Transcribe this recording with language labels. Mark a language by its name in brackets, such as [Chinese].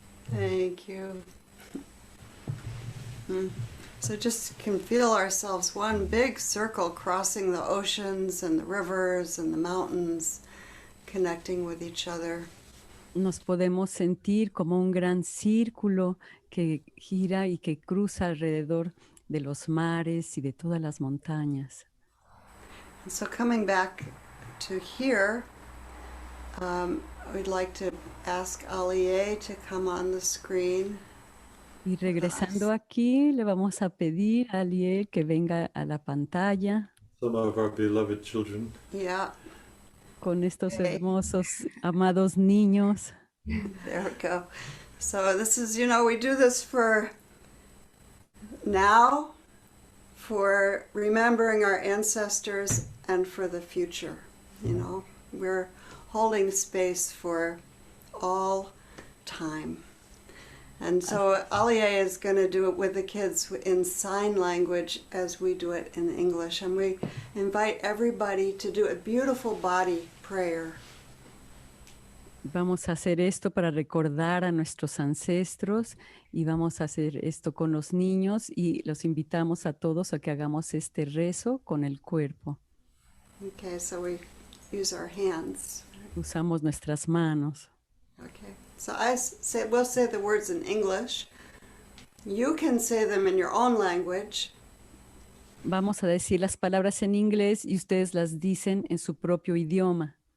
[English] Thank you. So just can feel ourselves one big circle crossing the oceans and the rivers and the mountains, connecting with each other. [Spanish] Nos podemos sentir como un gran círculo que gira y que cruza alrededor de los mares y de todas las montañas. [English] And so coming back to here, we'd like to ask Alie to come on the screen. [Spanish] Y regresando aquí, le vamos a pedir a Alié que venga a la pantalla. [English] Some of our beloved children. Yeah. [Spanish] Con estos hermosos, amados niños. [English] There we go. So this is, we do this for now, for remembering our ancestors, and for the future. We're holding space for all time. And so Alie is going to do it with the kids in sign language as we do it in English. And we invite everybody to do a beautiful body prayer. [Spanish] Vamos a hacer esto para recordar a nuestros ancestros y vamos a hacer esto con los niños y los invitamos a todos a que hagamos este rezo con el cuerpo. [English] Okay, so we use our hands. [Spanish] Usamos nuestras manos. [English] Okay, so we'll say the words in English. You can say them in your own language. [Spanish] Vamos a decir las palabras en inglés y ustedes las dicen en su propio idioma.